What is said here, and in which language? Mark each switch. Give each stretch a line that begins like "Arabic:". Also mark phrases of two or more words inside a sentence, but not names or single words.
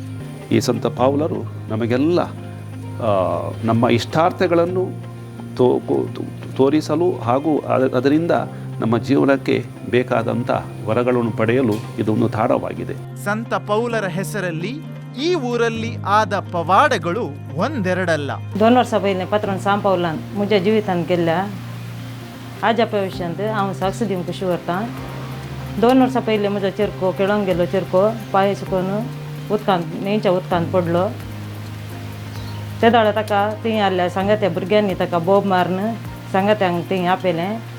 Kannada: ಈ ಸಂತ ಪೌಲರು ನಮಗೆಲ್ಲ ನಮ್ಮ ಇಷ್ಟಾರ್ಥಗಳನ್ನು ತೋರಿಸಲು ಹಾಗೂ ಅದರಿಂದ ನಮ್ಮ ಜೀವನಕ್ಕೆ ಬೇಕಾದಂಥ ವರಗಳನ್ನು ಪಡೆಯಲು ಇದೊಂದು ತಾಣವಾಗಿದೆ. ಸಂತ ಪೌಲರ ಹೆಸರಲ್ಲಿ ಈ ಊರಲ್ಲಿ ಆದ ಪವಾಡಗಳು ಒಂದೆರಡಲ್ಲ.
Konkani: 2 वर्ष पहिले पत्रण सांपावलान म्हज्या जिवितान गेल्ल्या आजा भविष्यांत हांव साक्ष दिवंक खुशी करता. 2 वर्सां पयलीं म्हजो चेरको केळोंक गेलो. चेरको पांय सुकून उदकांत न्हंयच्या उदकांत पडलो. त्या दाळा ताका थंय आसल्या सांगात्या भुरग्यांनी ताका बोब मारून सांगात्यांक थंय आपयलें.